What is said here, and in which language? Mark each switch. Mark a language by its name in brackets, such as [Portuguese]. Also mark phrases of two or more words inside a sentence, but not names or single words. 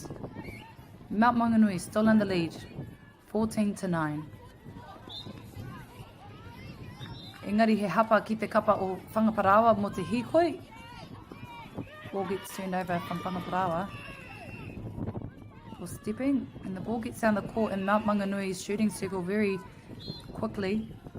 [English] Mt Maunganui still in the lead, 14-9. [Māori] Engari he hapa ki te kapa o Whangaparaoa mo te hikoi. [English] Ball gets turned over from Whangaparaoa for stepping, and the ball gets down the court in Mt Maunganui's shooting circle very quickly.